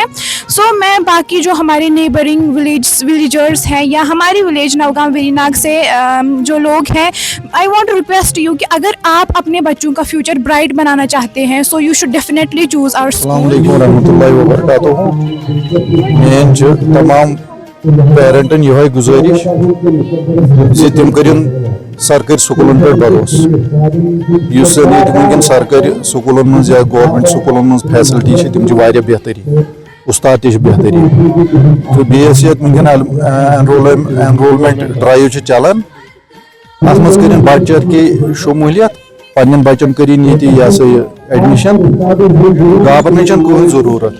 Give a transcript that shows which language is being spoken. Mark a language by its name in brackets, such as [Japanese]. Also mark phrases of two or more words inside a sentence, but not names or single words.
[Hindi] सो मैं बाकी जो हमारे [English] neighbouring villagers [Hindi] हैं या हमारी विलेज नवगांव वेरीनाग से जो लोग हैं, [English] I want to request you [Hindi] कि अगर आप अपने बच्चों का फ्यूचर ब्राइट बनाना चाहते हैं [English] so you should definitely choose our [Arabic] السلام عليكم ورحمة الله وبركاته. [Kashmiri] मेन जो तमाम पेरेंटन यह गुजारिश जे तिम करिन सरकारी स्कूलन पे भरोस, युस वनकन सरकारी स्कूलन मज या गवर्नमेंट स्कूलन मज फैसिलिटी तिम वारिया बेहतरीन, उस्ताद ते बेहतरीन, तो बेस वनकन [English] enrolment drive [Kashmiri] चलान, अत मज करिन बच्चर की शमूलियत, पन्न बच्चन करिन ये सा एडमिशन, घबराने कोई जरूरत।